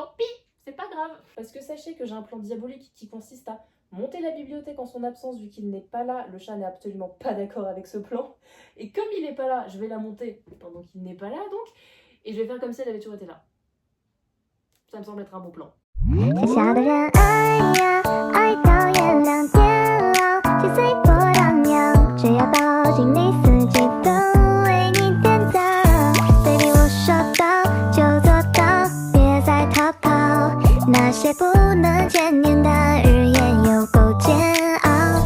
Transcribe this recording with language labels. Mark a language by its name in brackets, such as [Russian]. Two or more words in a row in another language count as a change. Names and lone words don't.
[French] Parce que sachez que j'ai un plan diabolique qui consiste à monter la bibliothèque en son absence vu qu'il n'est pas là. Le chat n'est absolument pas d'accord avec ce plan. Et comme il n'est pas là, je vais la monter pendant qu'il n'est pas là donc. Et je vais faire comme si elle avait toujours été là. Ça me semble être un bon plan. [Chinese] 写下的人爱呀，爱到月亮变老，七岁波荡漾，只要抱紧你，四季都为你点亮。Baby， 我说到就做到，别再逃跑，那些不能见面的日夜有够煎熬。